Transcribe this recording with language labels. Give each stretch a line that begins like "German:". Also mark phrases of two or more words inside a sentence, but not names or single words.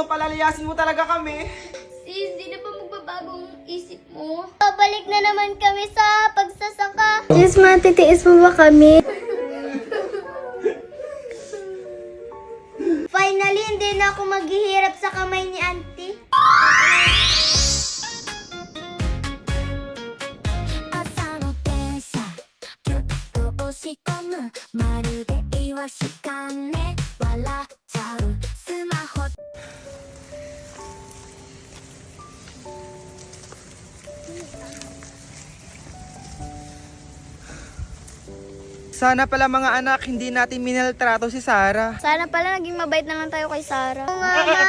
Filipino: Palalayasin mo talaga kami. Sis, di na ba magbabagong isip mo? Babalik na naman kami sa pagsasaka. Sis, matitiis mo ba kami? Finally, hindi na ako maghihirap sa kamay ni auntie.
Japanese: 朝の電車ぎゅっと押し込むまるでイワシかね笑っちゃうスマホ
Filipino: Sana pala mga anak, hindi natin minaltrato si Sarah. Sana pala naging mabait naman tayo kay Sarah. Oo nga na.